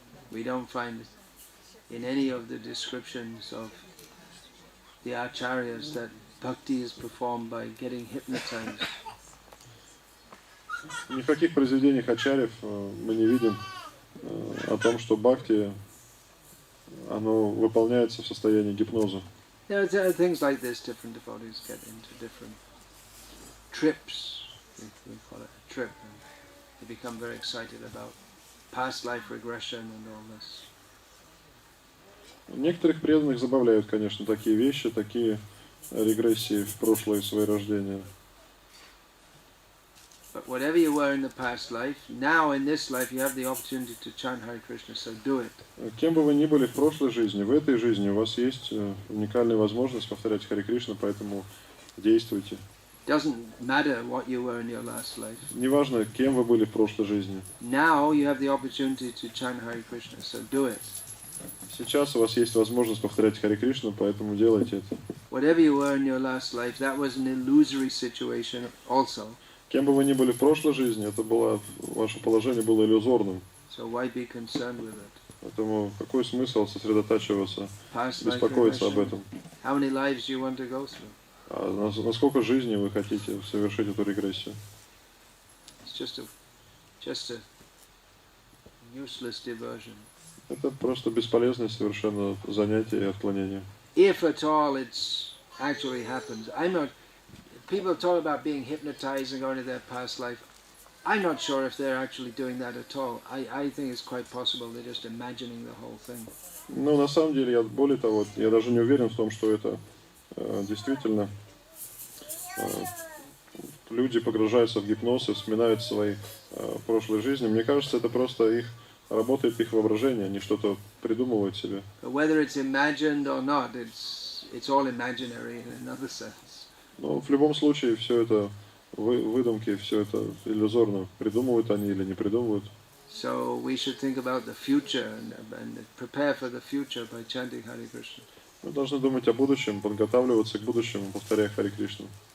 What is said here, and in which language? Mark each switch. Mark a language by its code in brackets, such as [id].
[en] We don't find in any of the descriptions of the acharyas that bhakti is performed by getting hypnotized. [ru] Ни в каких произведениях ачарьев мы не видим о том, что бхакти, оно выполняется в состоянии гипноза. [en] There are things like this. Different devotees get into different trips. We call it a trip. And they become very excited about past life regression and all this. [ru] Некоторых преданных забавляют, конечно, такие вещи, такие регрессии в прошлое свои рождения. [en] But whatever you were in the past life, now in this life you have the opportunity to chant Hare Krishna, so do it. [ru] Кем бы вы ни были в прошлой жизни, в этой жизни у вас есть уникальная возможность повторять Харе Кришна, поэтому действуйте. [en] Doesn't matter what you were in your last life. [ru] Неважно, кем вы были в прошлой жизни. [en] Now you have the opportunity to chant Hare Krishna, so do it. [ru] Сейчас у вас есть возможность повторять Харе Кришна, поэтому делайте это. [en] Whatever you were in your last life, that was an illusory situation also. [ru] Кем бы вы ни были в прошлой жизни, это было, ваше положение было иллюзорным. [en] So why be concerned with it? [ru] Поэтому какой смысл сосредотачиваться, [en] Past life [ru] беспокоиться об [en] regression. [ru] этом? [en] How many lives do you want to go through? [ru] А насколько жизни вы хотите совершить эту регрессию? [en] It's just a useless diversion. [ru] Это просто бесполезное совершенно занятие и отклонение. [en] If at all it's actually happens. People talk about being hypnotized and going to their past life. I'm not sure if they're actually doing that at all. I think it's quite possible they're just imagining the whole thing. [ru] Ну, на самом деле, более того, я даже не уверен в том, что это действительно люди погружаются в гипноз и вспоминают свои прошлые жизни. Мне кажется, это просто работает их воображение, они что-то придумывают себе. [en] But whether it's imagined or not, it's all imaginary in another sense. [ru] Но в любом случае все это выдумки, все это иллюзорно. Придумывают они или не придумывают. [en] So we should think about the future and prepare for the future by chanting Hare Krishna. [ru] Мы должны думать о будущем, подготавливаться к будущему, повторяя Харе Кришну.